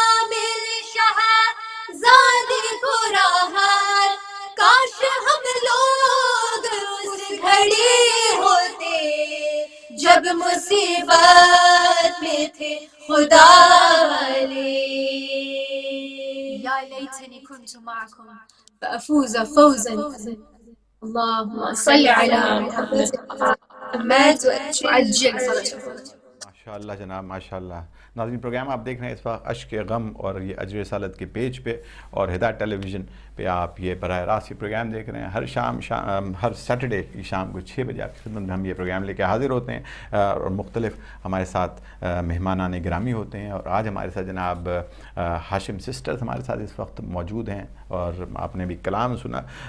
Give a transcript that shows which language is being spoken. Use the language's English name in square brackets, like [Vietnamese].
[Urdu] مل شہزادی کو راحت، کاش ہم لوگ اس گھڑی ہوتے جب مصیبت میں تھے خدا والے، [Arabic] یا لیتنی كنت معكم فأفوز فوزا. اللهم صل على محمد وعجل فرجه. [Urdu] ماشاءاللہ جناب ماشاءاللہ. ناظرین پروگرام آپ دیکھ رہے ہیں اس وقت اشک غم اور یہ اجر رسالت کے پیج پہ اور ہدایت ٹیلی ویژن پہ آپ یہ براہ راست یہ پروگرام دیکھ رہے ہیں. ہر ہر سیٹرڈے کی شام کو 6 بجے آپ کی خدمت میں ہم یہ پروگرام لے کے حاضر ہوتے ہیں اور مختلف ہمارے ساتھ مہمانان گرامی ہوتے ہیں. اور آج ہمارے ساتھ جناب ہاشم سسٹرز ہمارے ساتھ اس وقت موجود ہیں اور آپ نے بھی کلام سنا.